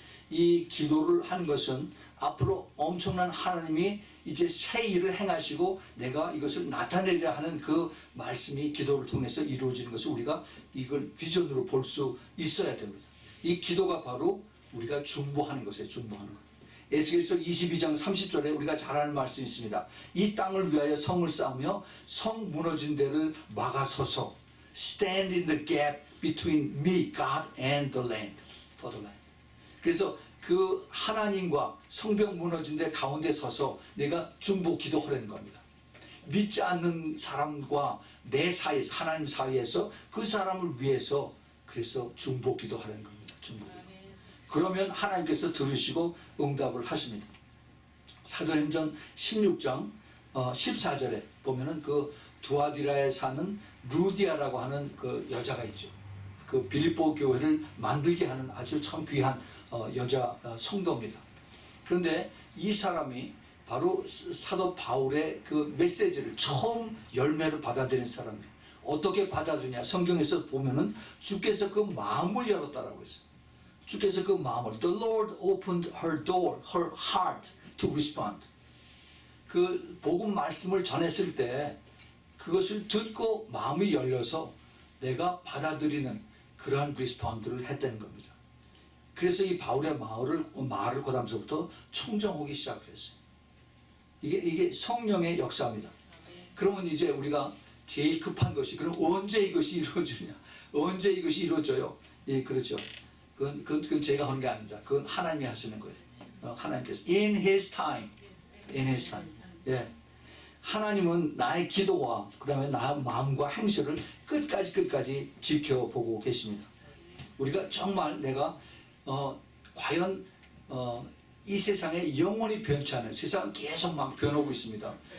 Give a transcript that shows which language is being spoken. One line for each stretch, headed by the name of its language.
Korean: 이 기도를 하는 것은 앞으로 엄청난 하나님이 이제 새 일을 행하시고 내가 이것을 나타내리라 하는 그 말씀이 기도를 통해서 이루어지는 것을 우리가 이걸 비전으로 볼 수 있어야 됩니다. 이 기도가 바로 우리가 중보하는 것이에요. 중보하는 것. 에스겔서 22장 30절에 우리가 잘 아는 말씀이 있습니다. 이 땅을 위하여 성을 쌓으며 성 무너진 데를 막아서서
English: Stand in the gap between me, God, and the land. For the land.
Korean: 그래서 그 하나님과 성벽 무너진 데 가운데 서서 내가 중보 기도하려는 겁니다. 믿지 않는 사람과 내 사이에서, 하나님 사이에서 그 사람을 위해서 그래서 중보 기도하려는 겁니다. 중보 기도. 그러면 하나님께서 들으시고 응답을 하십니다. 사도행전 16장 14절에 보면은 그 두아디라에 사는 루디아라고 하는 그 여자가 있죠. 그 빌립보 교회를 만들게 하는 아주 참 귀한 여자 성도입니다. 그런데 이 사람이 바로 사도 바울의 그 메시지를 처음 열매를 받아들인 사람이에요. 어떻게 받아들이냐? 성경에서 보면은 주께서 그 마음을 열었다라고 했어요. 주께서 그 마음을,
English: The Lord opened her door, her heart to respond.
Korean: 그 복음 말씀을 전했을 때 그것을 듣고 마음이 열려서 내가 받아들이는 그러한 리스폰드를 했다는 겁니다. 그래서 이 바울의 말을 그다음서부터 청정하기 시작했어요. 이게 성령의 역사입니다. 그러면 이제 우리가 제일 급한 것이, 그럼 언제 이것이 이루어지냐? 언제 이것이 이루어져요? 예, 그렇죠. 그건 제가 하는 게 아닙니다. 그건 하나님이 하시는 거예요. 하나님께서
English: in His time, in His time.
Korean: 예, 하나님은 나의 기도와 그다음에 나의 마음과 행실을 끝까지 지켜보고 계십니다. 우리가 정말 내가 과연 이 세상에 영원히 변치 않은, 세상은 계속 막 변하고 있습니다.